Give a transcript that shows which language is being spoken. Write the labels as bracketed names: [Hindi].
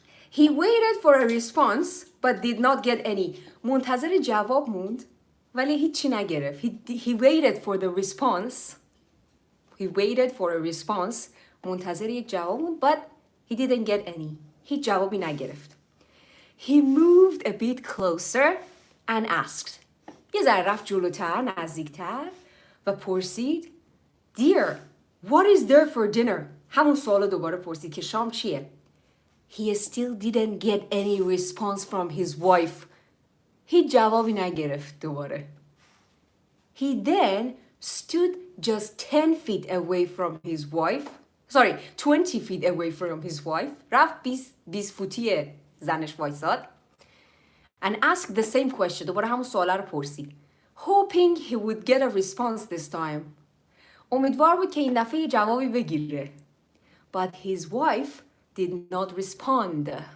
[English] He waited for a response but did not get any. [Persian] منتظر جواب موند ولی هیچی نگرفت. [English] He waited for the response. He waited for a response. [Persian] منتظر یک جواب موند [English] but he didn't get any. [Persian] هیچ جوابی نگرفت. [English] He moved a bit closer and asked. [Persian] یه ذره رفت جلوتر نزدیکتر و پرسید [English] Dear, what is there for dinner? [Persian] همون سوال دوباره پرسید که شام چیه؟ [English] He still didn't get any response from his wife. [Persian] هیچ جوابی نگرفت دوباره. [English] He then stood just 10 feet away from his wife. Sorry, 20 feet away from his wife. [Persian] رفت 20 فوتی زنش وایساد. [English] And asked the same question. [Persian] دوباره همون سواله رو پرسید. [English] Hoping he would get a response this time. [Persian] امیدوار بود که این دفعه یه جوابی بگیره. [English] But his wife did not respond.